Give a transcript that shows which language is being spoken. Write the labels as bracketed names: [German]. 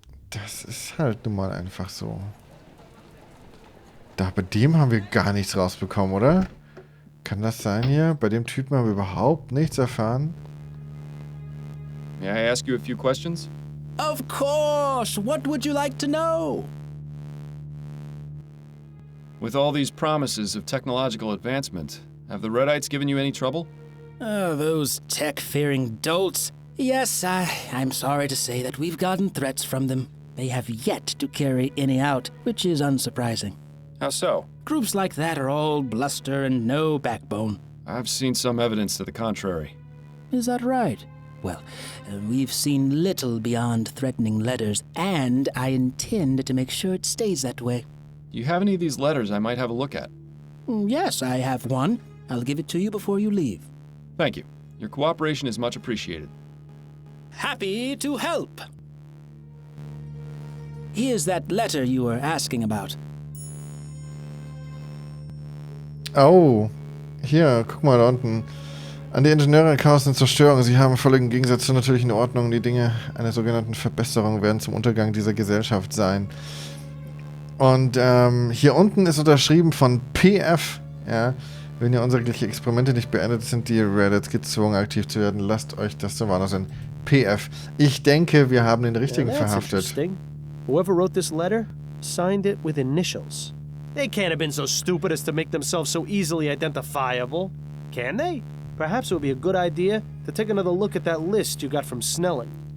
[German] Das ist halt nun mal einfach so. Da, bei dem haben wir gar nichts rausbekommen, oder? Kann das sein hier? Bei dem Typen haben wir überhaupt nichts erfahren? [English] May I ask you a few questions? Of course! What would you like to know? With all these promises of technological advancement, have the Redites given you any trouble? Oh, those tech-fearing dolts. Yes, I'm sorry to say that we've gotten threats from them. They have yet to carry any out, which is unsurprising. How so? Groups like that are all bluster and no backbone. I've seen some evidence to the contrary. Is that right? Well, we've seen little beyond threatening letters, and I intend to make sure it stays that way. Do you have any of these letters I might have a look at? Yes, I have one. I'll give it to you before you leave. Thank you. Your cooperation is much appreciated. Happy to help. Here's that letter you were asking about. [German] Oh, hier, guck mal da unten. An die Ingenieure Chaos und Zerstörung. Sie haben völligen Gegensatz zur natürlichen Ordnung. Die Dinge einer sogenannten Verbesserung werden zum Untergang dieser Gesellschaft sein. Und hier unten ist unterschrieben von PF. Ja, wenn ihr unsere Experimente nicht beendet, sind die Reddits gezwungen, aktiv zu werden. Lasst euch das zur Warnung sein. PF. Ich denke, wir haben den richtigen verhaftet. [English] Whoever wrote this letter signed it with initials. They can't have been so stupid as to make themselves so easily identifiable, can they? Perhaps it would be a good idea to take another look at that list you got from Snelling.